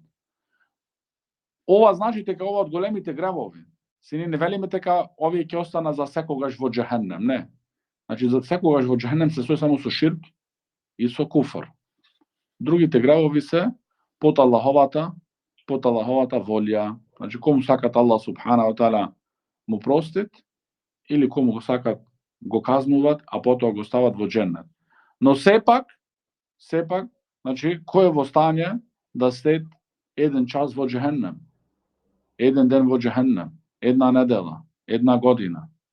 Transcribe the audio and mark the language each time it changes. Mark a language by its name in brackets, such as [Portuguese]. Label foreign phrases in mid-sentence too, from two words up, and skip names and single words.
[Macedonian] Ова значи дека ова од големите гревови. Сини не велиме дека овие ќе остана за секогаш во џехеннем, не. Значи за секогаш во џехеннем се сои само со ширк и со куфр. Другите гревови се под Аллаховата волја. Значи кому сакат Аллах [Arabic] سبحانه وتعالى [Macedonian] му простит или кому го сакат го казнуват, а потоа го стават во џеннет. Но сепак, значи кој е во стање да сед еден час во џехеннем, еден ден во џехеннем, една недела, една година.